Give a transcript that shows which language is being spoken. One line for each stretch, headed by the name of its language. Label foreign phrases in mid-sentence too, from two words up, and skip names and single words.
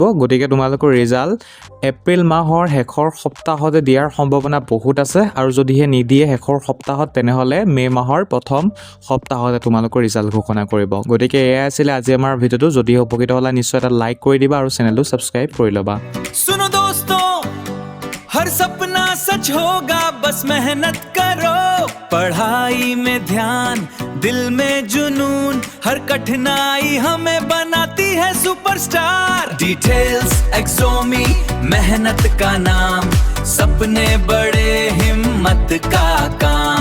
Assamese: গতিকে তোমালোকৰ ৰিজাল্ট এপ্ৰিল মাহৰ শেষৰ সপ্তাহতে দিয়াৰ সম্ভাৱনা বহুত আছে আৰু যদিহে নিদিয়ে শেষৰ সপ্তাহত তেনেহ'লে মে' মাহৰ প্ৰথম সপ্তাহতে তোমালোকৰ ৰিজাল্ট ঘোষণা কৰিব। গতিকে এয়াই আছিলে আজি আমাৰ ভিডিঅ'টো। যদি উপকৃত হ'লা নিশ্চয় এটা লাইক কৰি দিবা আৰু চেনেলটো ছাবস্ক্ৰাইব কৰি ল'বা।
Hindi: सुनो दोस्तों, हर सपना सच होगा, बस मेहनत करो। पढ़ाई में ध्यान, दिल में जुनून, हर कठिनाई हमें बनाती है सुपरस्टार। डिटेल्स एक्सोमी, मेहनत का नाम, सपने बड़े हिम्मत का काम।